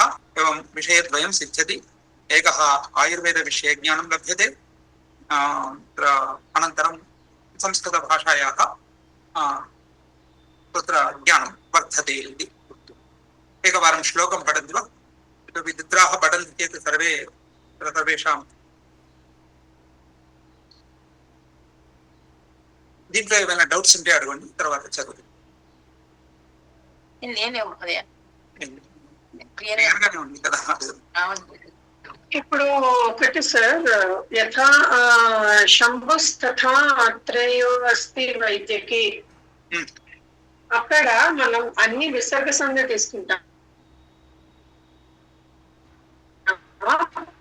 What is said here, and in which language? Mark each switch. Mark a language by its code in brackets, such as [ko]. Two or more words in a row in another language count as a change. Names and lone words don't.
[sa] एवं विषयद्वयं सिद्ध्यति. एकः आयुर्वेदविषयज्ञानं लभ्यते, अनन्तरं संस्कृतभाषायाः तत्र ज्ञानं वर्धते इति. एकवारं श्लोकं पठन्ति वा? इतोपि द्वित्राः पठन्ति चेत् सर्वेषां [te] దీంట్లో ఏమైనా డౌట్స్ ఉంటే అడగండి, తర్వాత చదువు. క్లియర్గానే ఉంది కదా. ఇప్పుడు ఒకటి సార్, [sa] యథా శంభుస్తథా ఆత్రేయో అస్తి వైద్యకి, [te] అక్కడ మనం అన్ని విసర్గ సంధి తీసుకుంటాం.